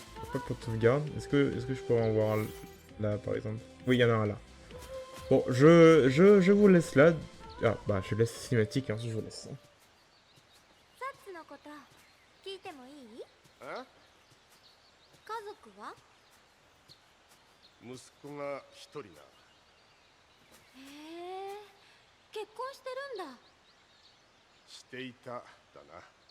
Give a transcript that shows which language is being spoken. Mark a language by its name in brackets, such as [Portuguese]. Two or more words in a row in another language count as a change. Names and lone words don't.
[French] pas pour de sauvegarde. Est-ce que je pourrais en voir un là, par exemple? Oui, il y en a un là. Bon, je vous laisse là. Ah, bah, je laisse cinématique, hein, je vous laisse. [Japanese] サッツのこと聞いてもいい？あ家族は？息子が一人な。へえ、結婚してるんだ。していただな。